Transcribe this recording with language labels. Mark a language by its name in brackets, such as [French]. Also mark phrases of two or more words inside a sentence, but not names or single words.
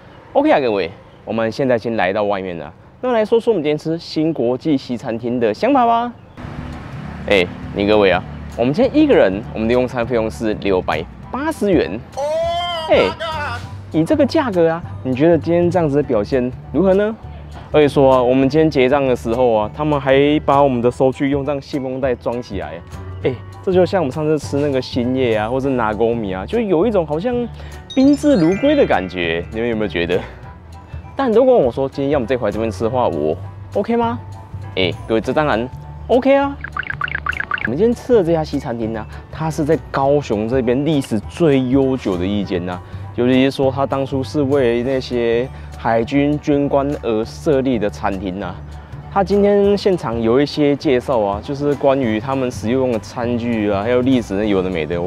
[Chinese] OK 啊，各位，我們現在先來到外面了，那來說說我們今天吃新國際西餐廳的想法吧。你各位啊，我們今天一個人，我們的用餐費用是680元。以這個價格啊，你覺得今天這樣子的表現如何呢？而且說啊，我們今天結賬的時候啊，他們還把我們的收據用這樣信封袋裝起來。這就像我們上次吃那個欣葉啊，或是拿勾米啊，就有一種好像賓至如歸的感覺，你們有沒有覺得？但如果我說今天要我們這回來這邊吃的話，我 OK 嗎？各位，這當然 OK 啊。我們今天吃的這家西餐廳呢，它是在高雄這邊歷史最悠久的一間吶，尤其是說它當初是為那些海軍軍官而設立的餐廳吶。他今天現場有一些介紹啊，就是關於他們使用的餐具啊，還有歷史有的沒的。